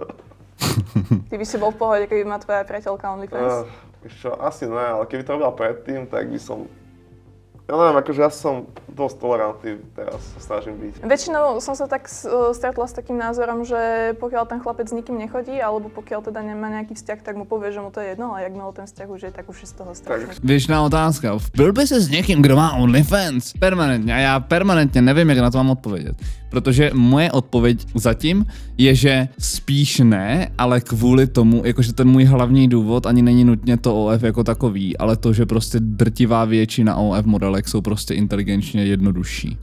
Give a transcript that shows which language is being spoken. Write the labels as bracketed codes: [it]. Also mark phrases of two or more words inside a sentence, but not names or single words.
[sk] Ty by si bol v pohode, keby má tvoja priateľka OnlyFans? Čo, asi ne, ale keby to robila predtým, tak by som Ja neviem, akože ja som dosť tolerantný teraz, sa snažím byť. Väčšinou som sa tak stretla s takým názorom, že pokiaľ ten chlapec s nikým nechodí, alebo pokiaľ teda nemá nejaký vzťah, tak mu povie, že mu to je jedno, ale jakmile ten vzťah už je, tak už je z toho strašný. [cs] Věčná otázka. Byl by se s někým, kdo má OnlyFans? Permanentně. A já permanentně nevím, jak na to mám odpovědět. Protože moje odpověď zatím je, že spíš ne, ale kvůli tomu, jakože ten můj hlavní důvod ani není nutně to OF jako takový, ale to, že prostě drtivá většina OF modelek jsou prostě inteligenčně jednodušší.